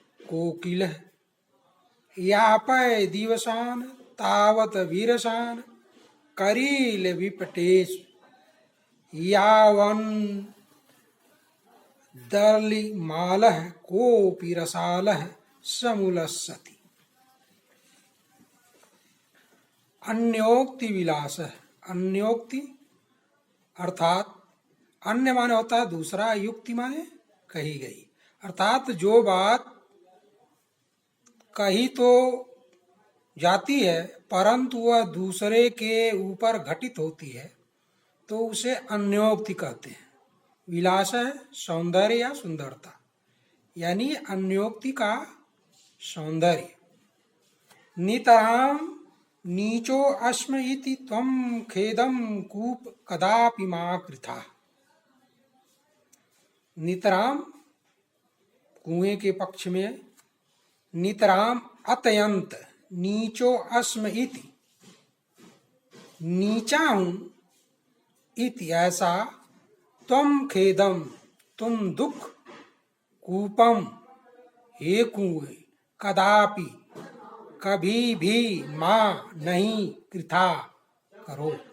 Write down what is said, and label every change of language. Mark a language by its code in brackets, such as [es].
[sa] कोकिलः यापय दिवसान् तावत् विरसान् करीलविपटेषु यावन् दलिमालः कोऽपि रसालः समुल्लसति। [hi] अन्योक्ति विलास। अन्योक्ति अर्थात अन्य माने होता है दूसरा, युक्ति माने कही गई, अर्थात जो बात कही तो जाती है परंतु वह दूसरे के ऊपर घटित होती है तो उसे अन्योक्ति कहते हैं। विलास है सौंदर्य या सुंदरता, यानी अन्योक्ति का सौंदर्य। [sa] नितरां नीचो अस्मि इति त्वं खेदं कूप कदापि मा कृथा। [hi] नितरां कुएं के पक्ष में, नितरां अत्यंत, नीचो अस्मि इति नीचा हूं, इति ऐसा, त्वं खेदम तुम दुख, कूपम हे कुएं, कदापि कभी भी, माँ नहीं, कृथा करो।